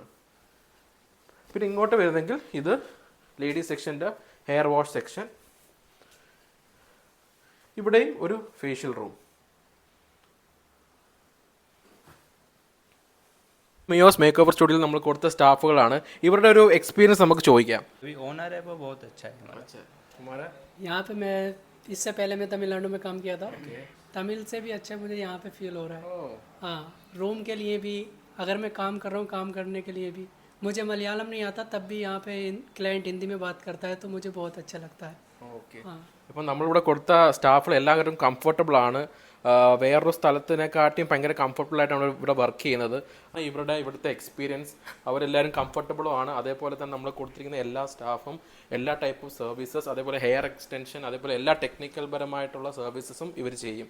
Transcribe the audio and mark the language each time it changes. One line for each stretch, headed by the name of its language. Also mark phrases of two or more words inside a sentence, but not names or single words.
Malayalam: പിന്നെ ഇങ്ങോട്ട് വരുന്നെങ്കിൽ ഇത്
English: ladies section's hair wash section.
Malayalam: ഇവിടെയും ഒരു
English: facial room.
Malayalam: മിയോസ് മേക്ക് ഓവർ സ്റ്റുഡിയോയിൽ നമ്മൾ കൊടുത്ത സ്റ്റാഫുകളാണ്. ഇവരുടെ ഒരു എക്സ്പീരിയൻസ് നമുക്ക് ചോദിക്കാം.
Hindi: यहाँ पे मैं इससे पहले मैं तमिलनाडु में काम किया था. तमिल से भी अच्छा मुझे यहाँ पे फील हो रहा है. हाँ, रूम के लिए भी, अगर मैं काम कर रहा हूँ, काम करने के लिए भी, मुझे मलयालम नहीं आता तब भी यहाँ पे क्लाइंट हिंदी में बात करता है तो मुझे बहुत अच्छा लगता है.
Malayalam: ഓക്കെ. ഇപ്പം നമ്മളിവിടെ കൊടുത്ത സ്റ്റാഫുകൾ എല്ലാവരും കംഫർട്ടബിൾ ആണ്. വേറൊരു സ്ഥലത്തിനെക്കാട്ടിയും ഭയങ്കര കംഫർട്ടബിൾ ആയിട്ടാണ് ഇവിടെ വർക്ക് ചെയ്യുന്നത്. ഇവിടുത്തെ എക്സ്പീരിയൻസ് അവരെല്ലാവരും കംഫർട്ടബിളും ആണ്. അതേപോലെ തന്നെ നമ്മൾ കൊടുത്തിരിക്കുന്ന എല്ലാ സ്റ്റാഫും എല്ലാ
English: type of services,
Malayalam: അതേപോലെ
English: hair extension,
Malayalam: അതേപോലെ എല്ലാ ടെക്നിക്കൽ പരമായിട്ടുള്ള സർവീസസും ഇവർ ചെയ്യും.